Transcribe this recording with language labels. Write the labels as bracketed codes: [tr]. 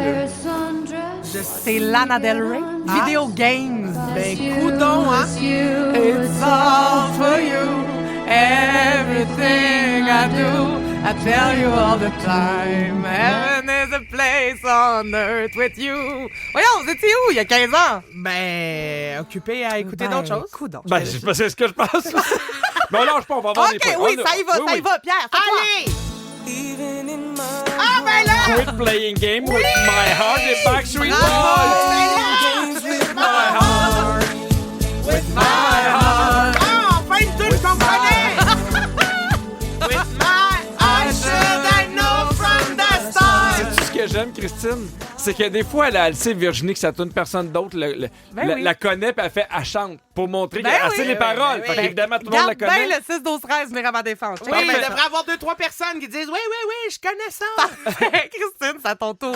[en] favorite sundress. [fr] C'est Lana Del Rey. Video Games. Ben, coudon, hein? [en] It's all for you. Everything I do, I tell you all the time. Heaven is a place on earth with you. [fr] Voyons, vous étiez où il y a 15 ans? Ben, occupé à écouter d'autres choses. Coudon. Ben, c'est ce que je pense. Ben, lâche pas, on va avoir des OK, points. oui, ça y va, ça y va. Pierre, fais-toi. Allez! Ah, ben là! [en] Quit playing game with my heart et Backstreet Boys. Games with my heart. With my heart. [fr] Ah, enfin une tune qu'on connaît! [en] With my I should I know from the start. [fr] C'est-tu ce que j'aime, Christine? C'est que des fois, elle sait, Virginie, que ça tourne personne d'autre la connaît, puis elle chante pour montrer qu'elle sait les paroles. Fait qu'évidemment, tout le monde la connaît. Garde bien le 6-12-13, venir à ma défense. Oui, mais il devrait y avoir 2-3 personnes qui disent oui, je connais ça. Parfait. Christine, c'est à ton tour.